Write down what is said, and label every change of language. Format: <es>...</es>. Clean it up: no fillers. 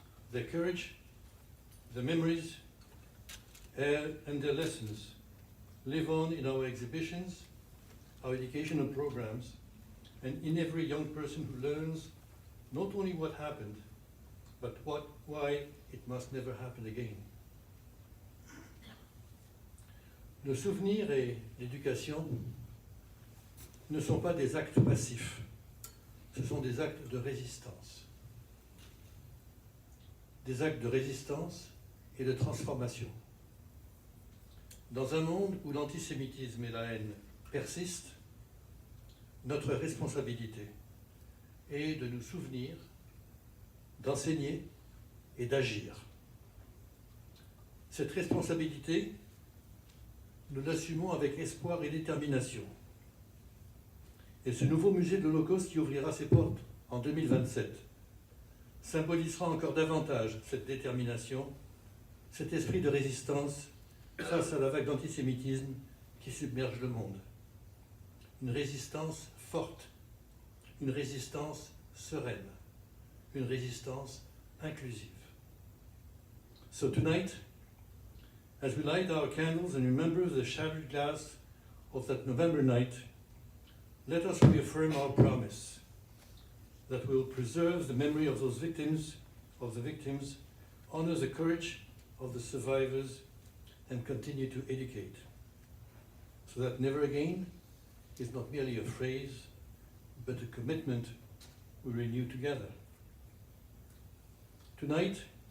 <en>Their courage, their memories, and their lessons live on in our exhibitions, our educational programs, and in every young person who learns not only what happened, but why it must never happen again.</en> <fr>Le souvenir et l'éducation ne sont pas des actes passifs, ce sont des actes de résistance. Des actes de résistance et de transformation. Dans un monde où l'antisémitisme et la haine persistent, notre responsabilité est de nous souvenir, d'enseigner et d'agir. Cette responsabilité, nous l'assumons avec espoir et détermination. Et ce nouveau musée de l'Holocauste qui ouvrira ses portes en 2027 symbolisera encore davantage cette détermination, cet esprit de résistance face à la vague d'antisémitisme qui submerge le monde. Une résistance forte, une résistance sereine, une résistance inclusive.</fr> <en>So tonight, as we light our candles and remember the shattered glass of that November night, let us reaffirm our promise that we will preserve the memory of those victims, honor the courage of the survivors, and continue to educate, so that never again is not merely a phrase, but a commitment we renew together. Tonight,</en>